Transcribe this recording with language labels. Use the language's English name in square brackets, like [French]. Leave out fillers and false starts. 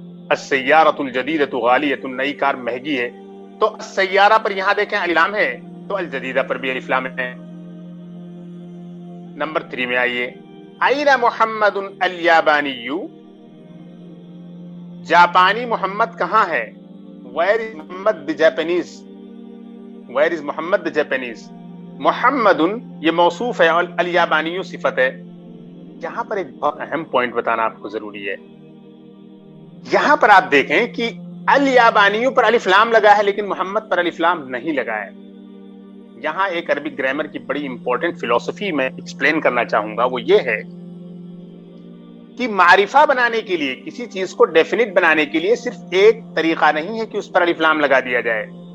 [Arabic] السیارۃ الجدیدۃ غالیۃ، [Urdu] نئی کار مہنگی ہے. تو السیارہ پر یہاں دیکھیں الف لام ہے تو الجدیدہ پر بھی الف لام ہے. نمبر 3 میں آئیے [Arabic] این محمد الیابانی، [Urdu] جاپانی محمد کہاں ہے. [English] Where is Muhammad the Japanese, where is Muhammad the Japanese. [Urdu] محمد یہ موصوف ہے اور الیابانی صفت ہے. یہاں پر ایک بہت اہم پوائنٹ بتانا آپ کو ضروری ہے. یہاں پر آپ دیکھیں کہ الیابانیوں پر الف لام لگا ہے لیکن محمد پر الف لام نہیں لگا ہے. یہاں ایک عربی گرامر کی بڑی امپورٹنٹ فلسفی میں ایکسپلین کرنا چاہوں گا، وہ یہ ہے کہ معرفہ بنانے کے لیے، کسی چیز کو ڈیفینٹ بنانے کے لیے صرف ایک طریقہ نہیں ہے کہ اس پر الف لام لگا دیا جائے.